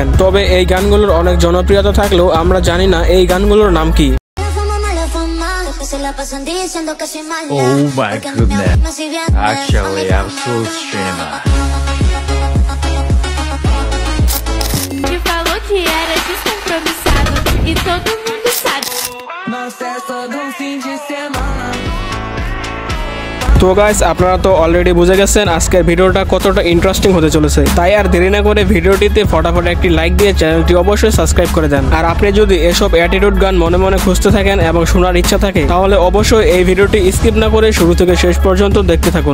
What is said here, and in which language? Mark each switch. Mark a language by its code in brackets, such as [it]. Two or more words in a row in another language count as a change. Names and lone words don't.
[bn] তবে এই গানগুলোর অনেক জনপ্রিয়তা থাকলেও আমরা জানি না এই গানগুলোর নাম কি। [en] Oh my goodness. Actually, I'm so streamer. [pt] Que falou que era descompromissado e todo mundo sabe. Nossa, é todo fim de semana. [bn] তো গাইস, আপনারা তো অলরেডি বুঝে গেছেন আজকের ভিডিওটা কতটা ইন্টারেস্টিং হতে চলেছে। তাই আর দেরি না করে ভিডিওটিতে ফটাফট একটি লাইক দিয়ে চ্যানেলটি অবশ্যই সাবস্ক্রাইব করে দেন। আর আপনি যদি এসব অ্যাটিটিউড গান মনে মনে খুঁজতে থাকেন এবং শোনার ইচ্ছা থাকে, তাহলে অবশ্যই এই ভিডিওটি স্কিপ না করে শুরু থেকে শেষ পর্যন্ত দেখতে থাকুন।